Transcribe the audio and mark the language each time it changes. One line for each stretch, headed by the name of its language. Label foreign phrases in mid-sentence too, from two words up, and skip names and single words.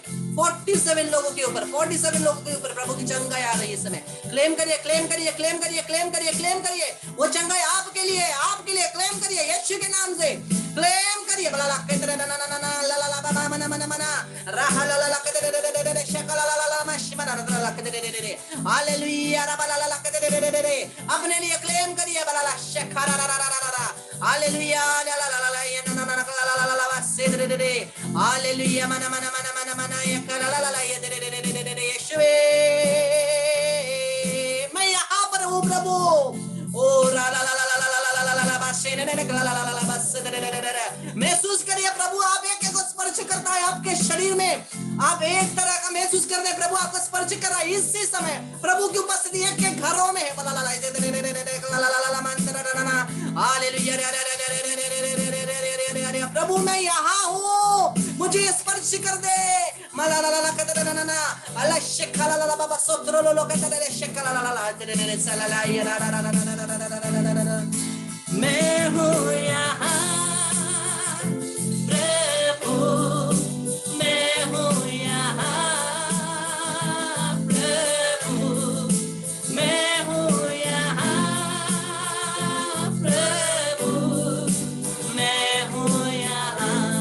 Hindi: 47 लोगों के ऊपर, 47 लोगों के ऊपर प्रभु की चंगाई आ रही है इस समय। क्लेम करिए, क्लेम करिए, क्लेम करिए, क्लेम करिए, क्लेम करिए। वो चंगाई आपके लिए, आपके लिए क्लेम करिए यीशु के नाम से क्लेम करिए। बला ला केतरे ना ना ना ना ला ला ला बा मना मना मना रहा ला ला ला केतरे रे रे रे शकला ला ला ला मश मना ला ला केतरे रे रे। हालेलुया, रा बला ला ला केतरे रे रे रे। अपने लिए क्लेम करिए। बला ला शकरा रा रा रा रा रा। हालेलुया, ला ला ला ला ये ना ना ना ला ला ला ला से रे रे रे। हालेलुया, मना मना मना मना मना ये ला ला ला ये रे रे रे रे रे। यीशुवे, मैं यहाँ पर हूँ प्रभु। ओ रा ला ला ला ला ला ला ला ला ला बस रे रे रे ला ला ला ला बस रे रे रे रे। महसूस करिए प्रभु आप एक एक को स्पर्श करता है आपके शरीर में। आप एक तरह का महसूस कर रहे, प्रभु आपको स्पर्श कर रहा है इसी समय। प्रभु की उपस्थिति एक के घरों में है। ला ला ला रे रे रे रे ला ला ला ला मंत्र रा रा। हालेलुया, रे रे रे रे रे रे रे रे रे रे। प्रभु मैं यहाँ हूँ, मुझे स्पर्श कर दे। मला ला ला ला कदर ना ना अल्लाह शेखा ला ला बाबा सोत्रो लो लो कदर रे शेखा ला ला ला रे रे सला ला ये रा रा रा रा रा। मैं हूँ यहाँ प्रभु, मैं हूँ यहाँ प्रभु, मैं हूँ यहाँ प्रभु, मैं हूँ यहाँ।